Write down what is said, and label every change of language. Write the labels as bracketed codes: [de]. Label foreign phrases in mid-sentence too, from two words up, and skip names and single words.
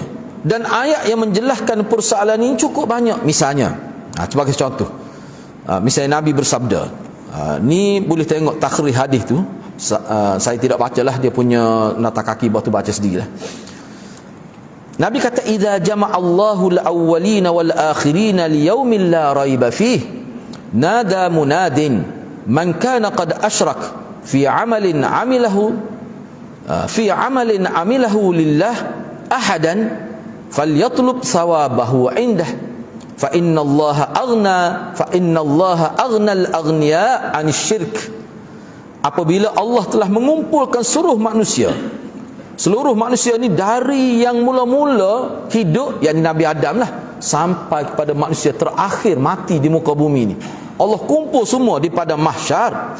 [ms] Dan ayat yang menjelaskan persoalan ini cukup banyak. Misalnya, sebagai contoh, misalnya Nabi bersabda, ni boleh tengok takhrij hadis tu. Saya tidak bacalah dia punya nota kaki, bawah tu baca sendirilah. Nabi kata [ar] إذا جمع الله الأولين والآخرين ليوم لا ريب فيه نادى مناد من كان قد أشرك في عمل عمله لله أحدا فليطلب ثوابه عنده فإن الله أغنى الأغنياء عن الشرك. [ms] Apabila Allah telah mengumpulkan seluruh manusia ni dari yang mula-mula hidup, yakni Nabi Adam lah, sampai kepada manusia terakhir mati di muka bumi ni, Allah kumpul semua di pada mahsyar.